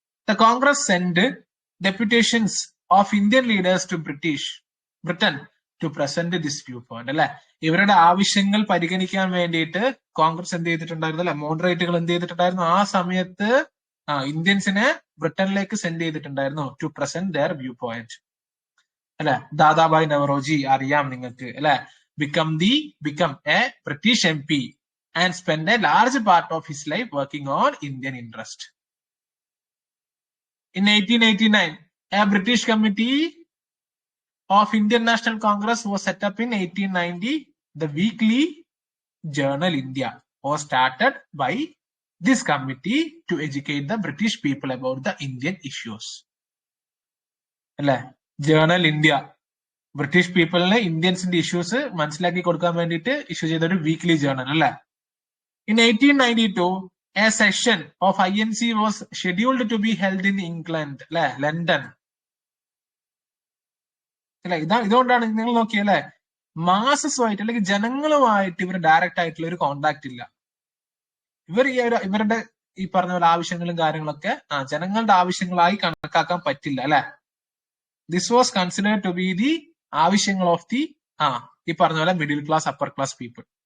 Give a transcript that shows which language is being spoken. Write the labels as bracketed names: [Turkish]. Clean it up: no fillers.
[English] The Congress send deputations of Indian leaders to Britain to present this view point അല്ലെ. [Malayalam] ഇവരുടെ ആവശ്യങ്ങൾ പരിഗണിക്കാൻ വേണ്ടിയിട്ട് കോൺഗ്രസ് എന്ത് ചെയ്തിട്ടുണ്ടായിരുന്നു അല്ലെ, മോഡറേറ്റുകൾ എന്ത് ചെയ്തിട്ടുണ്ടായിരുന്നു, ആ സമയത്ത് ഇന്ത്യൻസിനെ ബ്രിട്ടനിലേക്ക് സെൻഡ് ചെയ്തിട്ടുണ്ടായിരുന്നു [English] to present their view point [Malayalam] അല്ലെ. [English] Dadabhai Naoroji [Malayalam] അറിയാം നിങ്ങൾക്ക് അല്ലെ, [English] become a British MP and spend a large part of his life working on Indian interest. In 1889, a British committee of Indian National Congress was set up in 1890. The weekly journal India was started by this committee to educate the British people about the Indian issues. [Malayalam] അല്ലെ, journal India British പീപ്പിളിന് ഇന്ത്യൻസിന്റെ issues മനസ്സിലാക്കി കൊടുക്കാൻ വേണ്ടിയിട്ട് issue ചെയ്ത ഒരു weekly journal അല്ലെ. [English] In 1892, a session of INC was scheduled to be held in England [Malayalam] അല്ലെ, London അല്ലെ. ഇതുകൊണ്ടാണ് നിങ്ങൾ നോക്കിയല്ലേ, മാസസുമായിട്ട് അല്ലെങ്കിൽ ജനങ്ങളുമായിട്ട് ഇവർ ഡയറക്റ്റ് ആയിട്ടുള്ള ഒരു കോണ്ടാക്ട് ഇല്ല. ഇവരുടെ ഈ പറഞ്ഞ പോലെ ആവശ്യങ്ങളും കാര്യങ്ങളൊക്കെ ജനങ്ങളുടെ ആവശ്യങ്ങളായി കണക്കാക്കാൻ പറ്റില്ല അല്ലെ. [English] this was considered to be the ആവശ്യങ്ങൾ of the [Malayalam] ഈ പറഞ്ഞ പോലെ [English] Middle class, upper class people.